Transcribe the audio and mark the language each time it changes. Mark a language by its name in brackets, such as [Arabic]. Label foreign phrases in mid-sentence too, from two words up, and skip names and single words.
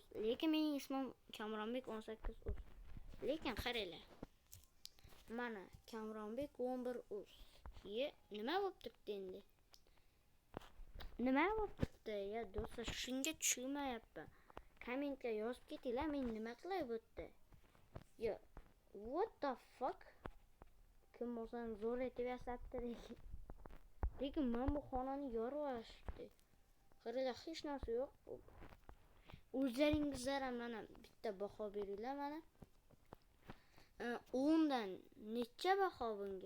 [Uzbek] Lekin mening ismim Kamronbek 18uz. Lekin qaranglar. Mana Kamronbek 11uz. Nima bo'pti endi? Nima bo'pti ya do'stlar, shunga tushunmayapman. Kommentga yozib ketinglar, men nima qilay bu yerda? [English] Yo, what the fuck? [Uzbek] Kim bo'lsam zo'r etib yasabdi lekin men bu xonani yorib olishdi. Qaranglar, hech narsa yo'q. O'zlaringizlar ham mana bitta baho beringlar mana. 10 dan necha baho bunga?